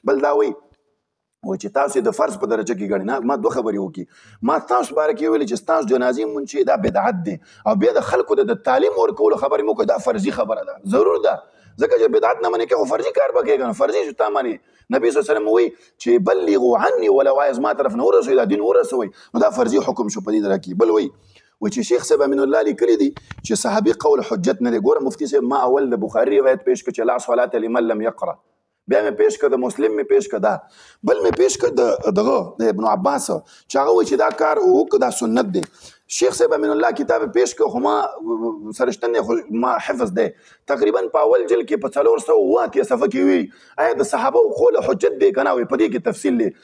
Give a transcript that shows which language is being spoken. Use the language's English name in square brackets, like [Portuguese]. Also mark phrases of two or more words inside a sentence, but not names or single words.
[Pashto] بل دا وایي چې تاسو د فرض په درجه کې ګڼئ. نه، ما 2 خبرې وکړي. ما تاسو باره کې ویلي چې ستاسو جنازې مونځ چې دا بدعت دی، او بیا د خلکو د تعلیم ورکولو خبرې مو کوي دا فرضي خبره ده، ضرور ده. ځکه چې بدعت نه منې کې خو فرضي کار به کېږي نو فرضي شو تا منې. نبي [Arabic] صلی الله علیه وسلم [Pashto] وایي چې [Arabic] بلغوا عني ولو آیه [Pashto] زما طرف نه ورسوي، دا دین ورسوي، نو دا فرضي حکم شو په دې ډله کې. بل وایي چې شیخ صاحب امین الله لیکلی دي چې صحابي قول حجت نه دی. ګوره مفتي صاحب ما اول د بخاري روایت پیش کړ چې [Arabic] لا صلاة لمن لم یقرأ، [Pashto] بیا مې پیش کړ د مسلم مې پیش کړ دا، بل مې پیش کړ دغه د ابن عباس چې هغه وایي چې دا کار وکړه دا سنت دی. شیخ صاحب امین الله کتاب پیش کړ خو ما سرشتن خو ما حفظ دی تقریبا په اول جلد کې په 408 صفحه کې وی آیا د صحابه قول حجت دی کنه وي په دې کې تفصیل دی.